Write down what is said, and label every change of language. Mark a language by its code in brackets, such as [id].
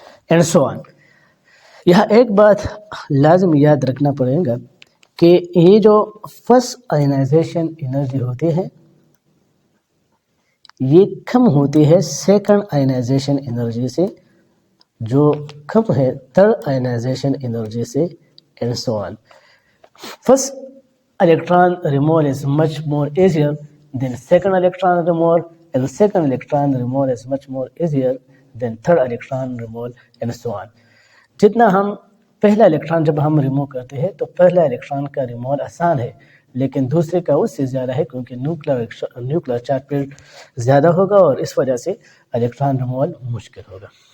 [ur] And so آن. یہاں ایک بات لازم یاد رکھنا پڑے گا کہ یہ جو فرسٹ آئنائزیشن انرجی ہوتی ہے یہ کم ہوتی ہے سیکنڈ آئنائزیشن انرجی سے، جو کم ہے تھرڈ آئنائزیشن انرجی سے، and so on. [en] First electron removal is much more easier than second electron removal, and the second electron removal is much more easier than third electron removal, and so on. [ur] جتنا ہم پہلا electron جب ہم remove کرتے ہیں تو پہلا electron کا ریموول آسان ہے، لیکن دوسرے کا اس سے زیادہ ہے کیونکہ نیوکلیر چارج پیریڈ زیادہ ہوگا اور اس وجہ سے الیکٹران ریموول مشکل ہوگا.